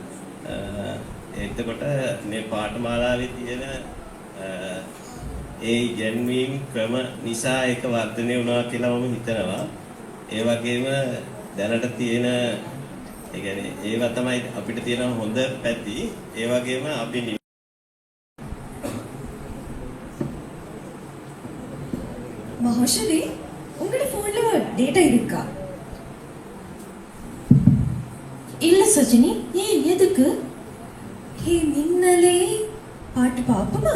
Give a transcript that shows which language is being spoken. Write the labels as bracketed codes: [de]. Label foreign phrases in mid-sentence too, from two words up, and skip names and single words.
[si] එතකොට මේ පාඨමාලාවේ තියෙන ඒ ඉගෙනීම් ක්‍රම නිසා ඒක වර්ධනය වුණා කියලා මම හිතනවා. ඒ වගේම දැනට තියෙන ඒ කියන්නේ ඒවා තමයි අපිට තියෙන හොඳ පැති. ඒ වගේම අපි [ta] மகேஸ்வரி உங்களோட ஃபோன்ல டேட்டா இருக்கா? இல்ல சஜினி. ஏன் எதுக்கு? ஹே மின்னலே பாட்டு பாப்போமா?